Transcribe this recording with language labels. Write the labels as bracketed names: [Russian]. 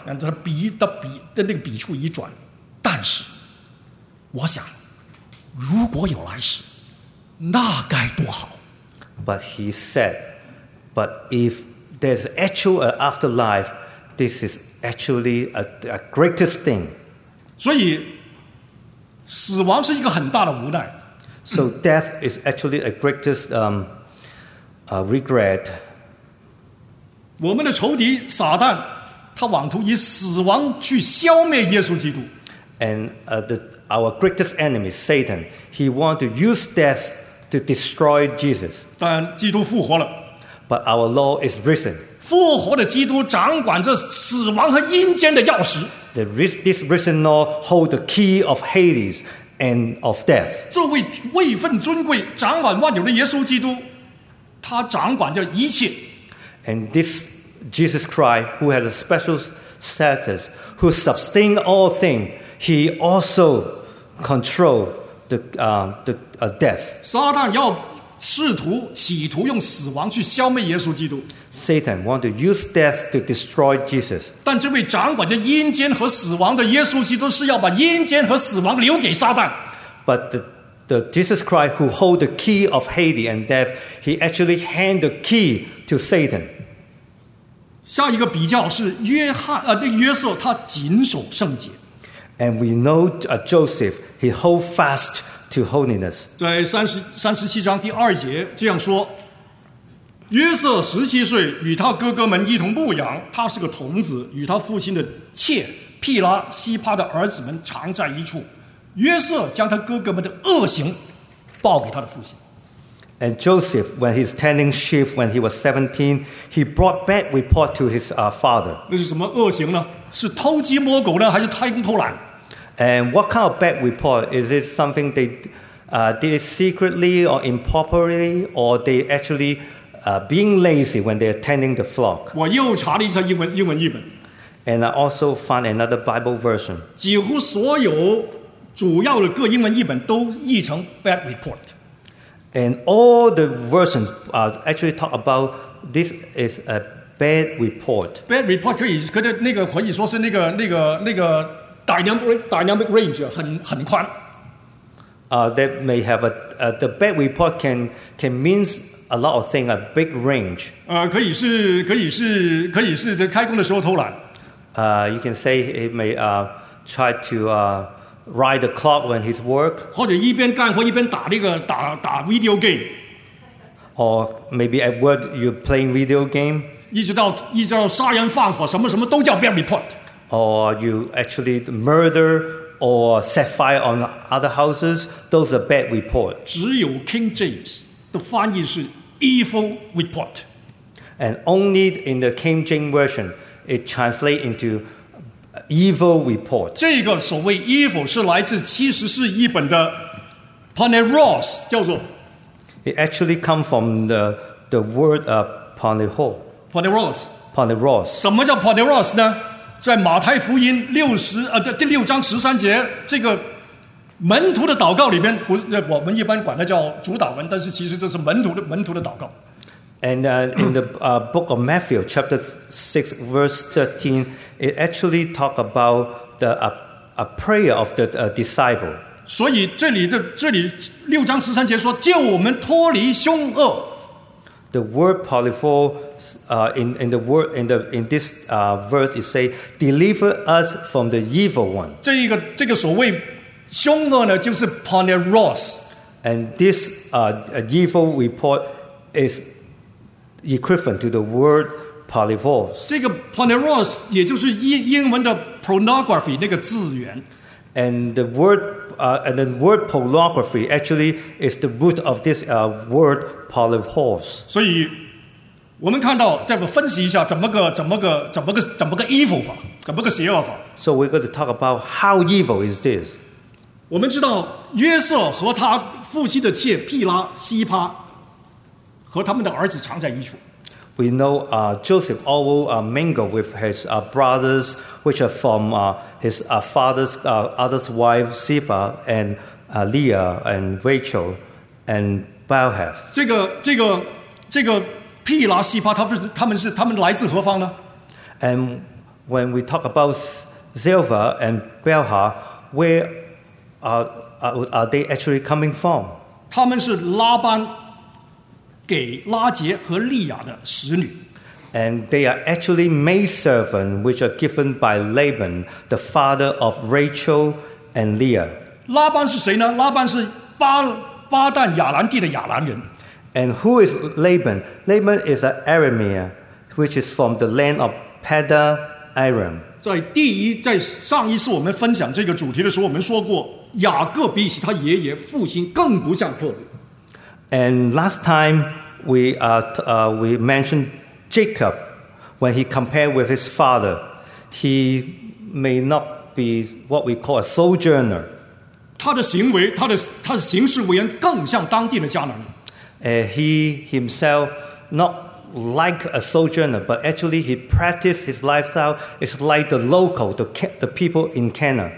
[Chinese] 然后他那个笔触一转，但是我想，如果有来世，那该多好。 [English] But he said, but if there's actual afterlife, this is actually a greatest thing. [Chinese] 所以死亡是一个很大的无奈。 [English] So death is actually a greatest regret. [Chinese] 我们的仇敌撒旦，他妄图以死亡去消灭耶稣基督。 [English] And our greatest enemy, Satan, he want to use death to destroy Jesus. [Chinese] 但基督复活了。 [English] But our Lord is risen. [Chinese] 复活的基督掌管着死亡和阴间的钥匙。 [English] This risen Lord hold the key of Hades and of death. [Chinese] 这位位分尊贵、掌管万有的耶稣基督，他掌管着一切。 [English] And this Jesus Christ, who has a special status, who sustains all things, he also controls death. [Chinese] 撒旦要企图用死亡去消灭耶稣基督。 [English] Satan want to use death to destroy Jesus. [Chinese] 但这位掌管着阴间和死亡的耶稣基督是要把阴间和死亡留给撒旦。 [English] But the Jesus Christ who hold the key of Hades and death, he actually hand the key to Satan. [Chinese] 下一个比较是约瑟，他谨守圣洁。 [English] And we know Joseph, he hold fast to holiness. [Chinese] 在三十七章第二节这样说。约瑟十七岁，与他哥哥们一同牧羊。他是个童子，与他父亲的妾庇拉西帕的儿子们常在一处。约瑟将他哥哥们的恶行报给他的父亲。 [English] And Joseph, when he's tending sheep when he was 17, he brought bad report to his father. [Chinese] 那是什么恶行呢？是偷鸡摸狗呢，还是贪功偷懒？ [English] And what kind of bad report? Is it something they did it secretly or improperly, or they actually being lazy when they're tending the flock? [Chinese] 我又查了一下英文译本。 [English] And I also found another Bible version. [Chinese] 几乎所有主要的各英文译本都译成 [English] bad report. And all the versions actually talk about this is a bad report. Bad report [Chinese] 可以说是那个 [English] dynamic range [Chinese] 很宽。 [English] That may have the bad report can means a lot of things, a big range. [Chinese] 可以是在开工的时候偷懒。 [English] You can say it may try to. Ride the clock when he's work, [Chinese] 或者一边干活一边打那个打 [English] video game, or maybe at work you're playing video game. [Chinese] 一直到杀人放火，什么什么都叫 [English] bad report. Or you actually murder or set fire on other houses, those are bad report. [Chinese] 只有 King James 的翻译是 [English] evil report, and only in the King James version it translates into. Evil report. [Chinese] 这个所谓 evil 是来自七十四译本的 Panaros, 叫做。 [English] It actually comes from the word Panaro. Panaros. Panaros. [Chinese] 什么叫 Panaros 呢？在马太福音第六章十三节，这个门徒的祷告里面，我们一般管它叫主祷文，但是其实这是门徒的祷告。 [English] And in the book of Matthew, chapter 6, verse 13, it actually talks about the a prayer of the disciple. [Chinese] 所以这里六章十三节说，救我们脱离凶恶。 [English] The word polyphor, in this verse, it says, deliver us from the evil one. [Chinese] 这个所谓凶恶呢，就是 poneros. [English] And this evil report is. Equivalent to the word polyphor. [Chinese] 这个 poneros 也就是英文的 pornography 那个字源。 [English] And the word pornography actually is the root of this word polyphor. [Chinese] 所以我们看到，再分析一下怎么个 evil 法，怎么个邪恶法。 [English] So we're going to talk about how evil is this. [Chinese] 我们知道约瑟和他父亲的妾庇拉西帕。和他们的儿子常在一处。 [English] We know Joseph always mingle with his brothers, which are from his father's other's wife, Zilpa and Leah and Rachel and Bilhah. [Chinese] 这个庇拉西帕，他们来自何方呢 [English] ？And when we talk about Zilpa and Bilhah, where are they actually coming from? [Chinese] 他们是拉班。给拉杰和利亚的使女 [English] ，and they are actually maid servants which are given by Laban, the father of Rachel and Leah. [Chinese] 拉班是谁呢？拉班是巴旦亚兰地的亚兰人。 [English] And who is Laban? Laban is an Aramea, which is from the land of Padan Aram. [Chinese] 在上一次我们分享这个主题的时候，我们说过，雅各比起他爷爷、父亲更不像客旅。 [English] And last time we mentioned Jacob, when he compared with his father, he may not be what we call a sojourner. [Chinese] 他的行为，他的行事为人更像当地的迦南人。 [English] He himself not like a sojourner, but actually he practiced his lifestyle is like the local, the people in Canaan.